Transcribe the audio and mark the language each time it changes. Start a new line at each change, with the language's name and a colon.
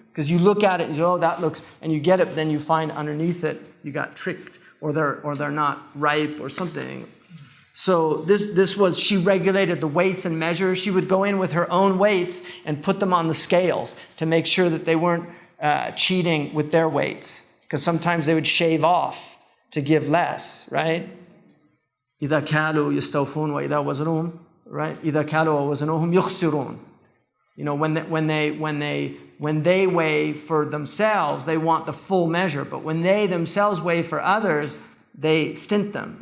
English: Because you look at it and you go, oh, that looks, and you get it, then you find underneath it, you got tricked, or they're not ripe or something. So this was, she regulated the weights and measures. She would go in with her own weights and put them on the scales to make sure that they weren't cheating with their weights. Because sometimes they would shave off to give less, right?
Arabic: إِذَا كَالُوا يَسْتَوْفُونَ وَإِذَا وَزْنُوهُمْ,
English: right?
Arabic: إِذَا كَالُوا وَوَزْنُوهُمْ يُخْسِرُونَ.
English: When they weigh for themselves, they want the full measure. But when they themselves weigh for others, they stint them.